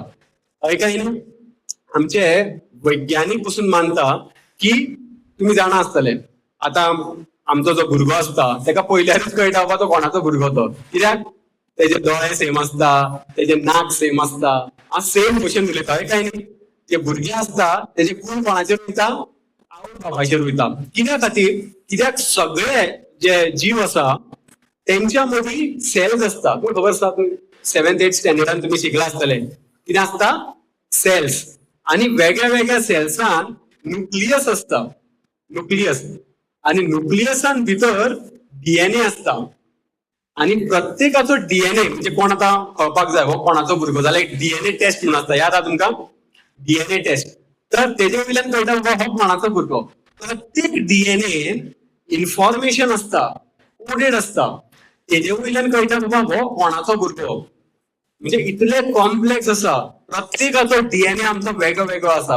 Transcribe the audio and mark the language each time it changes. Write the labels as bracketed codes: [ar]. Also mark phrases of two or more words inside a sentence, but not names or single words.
[kok] काय न्ही, आमचे वैज्ञानिक पासून मानता की तुम्ही जाणा आसतले, आता आमचो जो भुरगो असता ताका पयल्यारूच कळटा बाबा तो कोणाचो भुरगो तो. कित्याक तेजे दोळे सेम असता, तेजे नाक सेम असता, सेम भशेन उलयता. काय न्ही, जे भुरगे असता तेजे कोण कोणाचेर वयता, आवय बापायचेर वयता. कित्या खातीर, कित्याक सगळे जे जीव असा त्यांच्या मध्ये सेल्स असता. तुम्ही खबर आसा, 7th-8th स्टँडर्डान तुम्ही शिकला आसतले कितें असता, सेल्स. आणि वेगळ्या वेगळ्या सेल्सान न्यूक्लियस असता, न्यूक्लियस. आणि न्यूक्लियसान भितर डीएनए असता. आणि प्रत्येकाचो डीएनए म्हणजे कोण आता कळपाक जाय हो कोणाचो भुरगो जाल्यार एक [en] DNA test [kok] म्हणून असता. याद आहा तुमकां [en] DNA test? [kok] तर तेजे वयल्यान कळटा हो कोणाचो भुरगो. प्रत्येक [en] DNA information [kok] असता, कोडेड असता. तेजे वयल्यान कळटा बाबा हो कोणाचो भुरगो. म्हणजे इतले कॉम्प्लेक्स असा. प्रत्येकाचो डीएनए आमचो वेगळो वेगळो असा.